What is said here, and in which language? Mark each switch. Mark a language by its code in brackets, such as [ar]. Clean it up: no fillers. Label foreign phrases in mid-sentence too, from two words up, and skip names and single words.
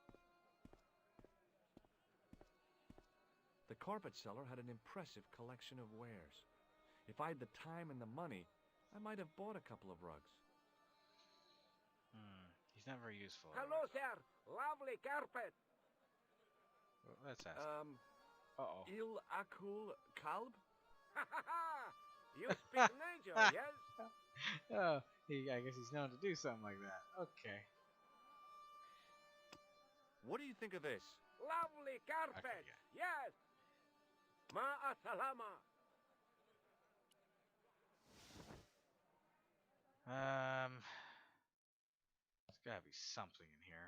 [en] The carpet seller had an impressive collection of wares. If I had the time and the money, I might have bought a couple of rugs. He's not very useful. Hello, sir. Lovely carpet. Well, let's ask. [ar] Uh-oh. هل أكل كلب? [en] Ha ha ha! You speak nature, yes? Oh, I guess he's known to do something like that. Okay. What do you think of this? Lovely carpet. Okay, Yes. Ma'asalama. There's gotta be something in here.